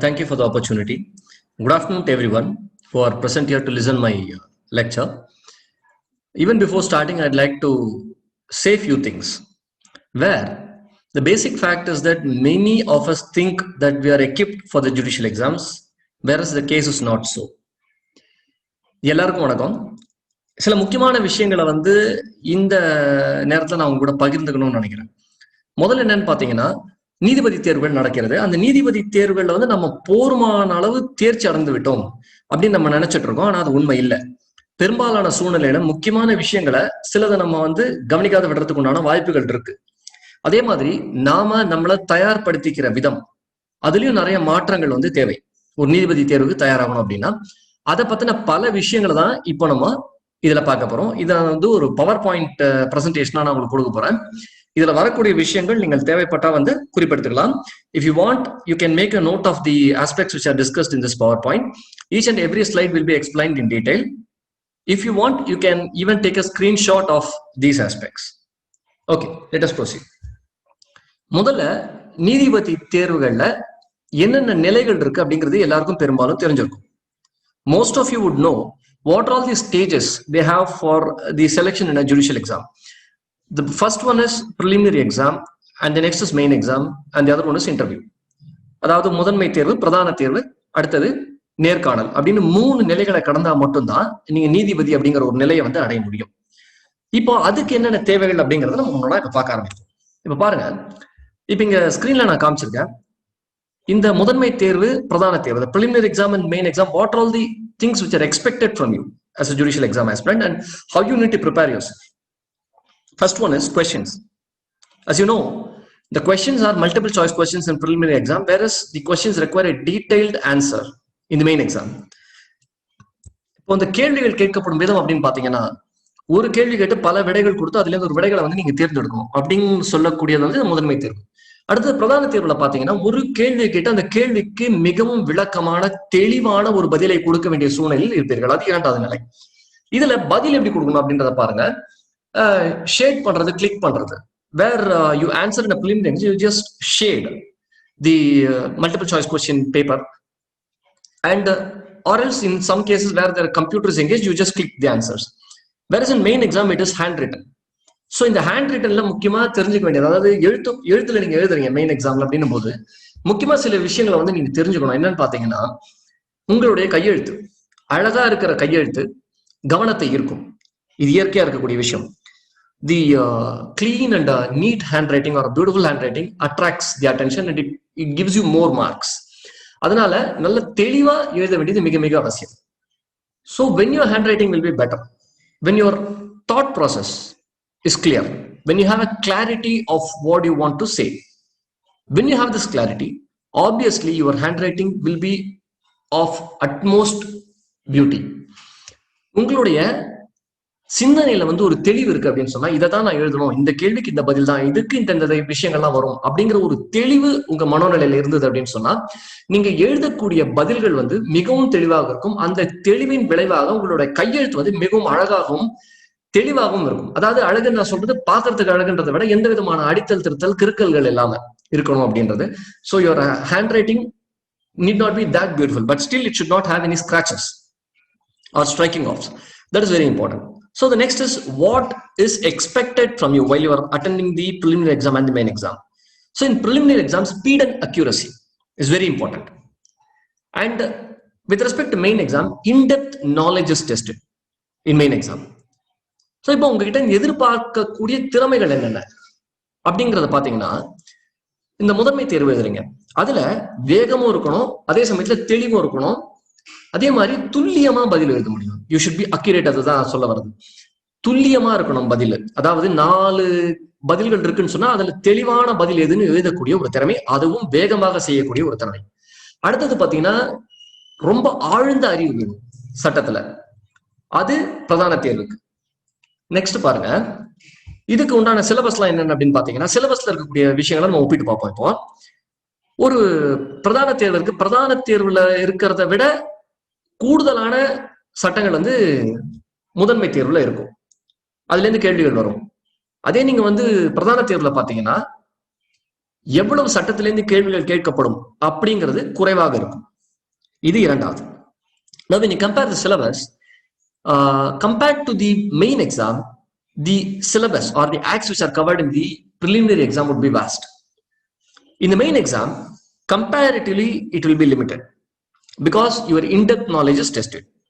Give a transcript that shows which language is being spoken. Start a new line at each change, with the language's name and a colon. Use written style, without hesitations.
English: Thank you for the opportunity. Good afternoon to everyone who are present here to listen my lecture. Even before starting, I'd like to say a few things. Where the basic fact is that many of us think that we are equipped for the judicial exams, whereas the case is not so.
Tamil: எல்லாருக்கும் வணக்கம். சில முக்கியமான விஷயங்களை இந்த நேரத்தில் நான் உங்க கூட பகிர்ந்துக்கணும்னு நினைக்கிறேன். முதல்ல என்னன்னு பார்த்தீங்கன்னா, நீதிபதி தேர்வுகள் நடக்கிறது. அந்த நீதிபதி தேர்வுகள்ல நம்ம போர்மான அளவு தேர்ச்சி அடைந்து விட்டோம் அப்படின்னு நம்ம நினைச்சிட்டு இருக்கோம். ஆனா அது உண்மை இல்லை. பெரும்பாலான சூழ்நிலையில முக்கியமான விஷயங்களை சிலதை நம்ம கவனிக்காத விடுறதுக்கு உண்டான வாய்ப்புகள் இருக்கு. அதே மாதிரி நாம நம்மளை தயார்படுத்திக்கிற விதம், அதுலயும் நிறைய மாற்றங்கள் தேவை. ஒரு நீதிபதி தேர்வுக்கு தயாராகணும் அப்படின்னா அதை பத்தின பல விஷயங்களை தான் இப்போ நம்ம இதுல பார்க்க போறோம். இதை ஒரு பவர் பாயிண்ட் பிரசன்டேஷனா நான் உங்களுக்கு கொடுக்க போறேன். இதுல வரக்கூடிய விஷயங்கள் நீங்கள் தேவைப்பட்டா குறிப்பிடுத்திக்கலாம்.
English: If you want, you can make a note of the aspects which are discussed in this PowerPoint. Each and every slide will be explained in detail. If you want, you can even take a screenshot of these aspects. Okay, let us proceed.
Tamil: முதல்ல நீதிபதி தேர்வுகள்ல என்னென்ன நிலைகள் இருக்கு அப்படிங்கிறது எல்லாருக்கும் பெரும்பாலும் தெரிஞ்சிருக்கும்.
English: Most of you would know what are all the stages they have for the selection in a judicial exam. The first one is preliminary exam, and the next is main exam, and the other one is interview.
Tamil: அதாவது முதன்மை தேர்வு, பிரதான தேர்வு, அடுத்தது நேர்காணல் அப்படின்னு 3 நிலைகளை கடந்தா மட்டும்தான் நீங்க நீதிபதி அப்படிங்கிற ஒரு நிலையை அடைய முடியும். இப்போ அதுக்கு என்னென்ன தேவைகள் அப்படிங்கறத நம்ம முன்னாடி இப்ப பார்க்க ஆரம்பிப்போம். இப்ப பாருங்க, இப்ப இங்க ஸ்கிரீன்ல நான் காமிச்சிருக்கேன். இந்த முதன்மை தேர்வு, பிரதான தேர்வு,
English: the preliminary exam and main exam, what are all the things which are expected from you as a judicial exam aspirant and how you need to prepare yourself. First one is questions. As you know, the questions are multiple choice questions in preliminary exam, whereas the questions require a detailed answer in the main exam.
Tamil: இப்போ இந்த கேள்விகள் கேட்கப்படும் விதம் அப்படின்னு பாத்தீங்கன்னா, ஒரு கேள்வி கேட்டு பல விடைகள் கொடுத்து அதுல இருந்து ஒரு விடைகளை நீங்க தேர்ந்தெடுக்கணும் அப்படின்னு சொல்லக்கூடியது முதன்மை தேர்வு. அடுத்தது பிரதான தேர்வுல பாத்தீங்கன்னா, ஒரு கேள்வி கேட்டு அந்த கேள்விக்கு மிகவும் விளக்கமான தெளிவான ஒரு பதிலை கொடுக்க வேண்டிய சூழ்நிலையில் இருப்பீர்கள். அது 2வது நிலை. இதுல பதில் எப்படி கொடுக்கணும் அப்படின்றத பாருங்க. ஷேட் பண்றது, கிளிக் பண்றது.
English: Where you answer in a preliminary, you just shade the multiple choice question paper, and or else in some cases where the computer is engaged, you just click the answers. Whereas in main exam it is handwritten.
Tamil: So இந்த hand ரிட்டன்ல முக்கியமா தெரிஞ்சுக்க வேண்டியது, அதாவது எழுத்துல நீங்க எழுதுறீங்க main எக்ஸாம்ல அப்படின்னும் போது முக்கியமா சில விஷயங்களை நீங்க தெரிஞ்சுக்கணும். என்னன்னு பாத்தீங்கன்னா, உங்களுடைய கையெழுத்து, அழகா இருக்கிற கையெழுத்து கவனத்தை ஈர்க்கும். இது இயற்கையா இருக்கக்கூடிய விஷயம்.
English: The clean and neat handwriting or beautiful handwriting attracts the attention and it gives you more marks.
Tamil: அதனால நல்ல தெளிவா எழுத வேண்டியது மிக மிக அவசியம்.
English: So when your handwriting will be better, when your thought process is clear, when you have a clarity of what you want to say, when you have this clarity, obviously your handwriting will be of utmost beauty.
Tamil: உங்களுடைய சிந்தனையில வந்து ஒரு தெளிவு இருக்கு அப்படின்னு சொன்னா இதை தான் நான் எழுதணும், இந்த கேள்விக்கு இந்த பதில் தான், இதுக்கு இந்த விஷயங்கள்லாம் வரும் அப்படிங்கிற ஒரு தெளிவு உங்க மனோநிலையில இருந்தது அப்படின்னு சொன்னா நீங்க எழுதக்கூடிய பதில்கள் வந்து மிகவும் தெளிவாக இருக்கும். அந்த தெளிவின் விளைவாக உங்களுடைய கையெழுத்து வந்து மிகவும் அழகாகவும் தெளிவாகவும் இருக்கும். அதாவது அழகு நான் சொல்றது பாக்குறதுக்கு அழகுன்றதை விட எந்த விதமான அடித்தல் திருத்தல் கிறுக்கல்கள் இல்லாம இருக்கணும் அப்படின்றது.
English: So your handwriting need not be that beautiful, but still it should not have any scratches or striking offs. That is very important. So the next is what is expected from you while you are attending the preliminary exam and the main exam. So in preliminary exam, speed and accuracy is very important. And with respect to main exam, in-depth knowledge is tested in main exam.
Tamil: So இப்போ உங்ககிட்ட எதிர்பார்க்கக்கூடிய திறமைகள் என்னென்ன அப்படிங்கிறத பாத்தீங்கன்னா, இந்த முதன்மை தேர்வு எழுதுறீங்க, அதுல வேகமும் இருக்கணும், அதே சமயத்துல தெளிவும் இருக்கணும், அதே மாதிரி துல்லியமா பதில் எழுத முடியும்.
English: you should be accurate,
Tamil: அதுதான் சொல்ல வருது. துல்லியமா இருக்கணும் பதில். அதாவது 4 பதில்கள் இருக்குன்னு சொன்னா அதுல தெளிவான பதில் எதுன்னு எழுதக்கூடிய ஒரு திறமை, அதுவும் வேகமாக செய்யக்கூடிய ஒரு திறமை. அடுத்தது பாத்தீங்கன்னா ரொம்ப ஆழ்ந்த அறிவு வேணும் சட்டத்துல, அது பிரதான தேர்வுக்கு. நெக்ஸ்ட் பாருங்க, இதுக்கு உண்டான சிலபஸ்லாம் என்னென்ன அப்படின்னு பாத்தீங்கன்னா, சிலபஸ்ல இருக்கக்கூடிய விஷயங்களை நம்ம ஒப்பிட்டு பார்ப்போம். இப்போ ஒரு பிரதான தேர்வு இருக்கு, பிரதான தேர்வுல இருக்கிறத விட கூடுதலான சட்டங்கள் வந்து முதன்மை தேர்வுல இருக்கும், அதுல இருந்து கேள்விகள் வரும். அதே நீங்க வந்து பிரதான தேர்வுல பாத்தீங்கன்னா எவ்வளவு சட்டத்திலிருந்து கேள்விகள் கேட்கப்படும் அப்படிங்கிறது குறைவாக இருக்கும். இது இரண்டாவது.
English: Now when you compare the syllabus compared to the main exam, the syllabus or the acts which are covered in the preliminary exam would be vast. In the main exam, comparatively it will be limited because your in-depth knowledge is tested.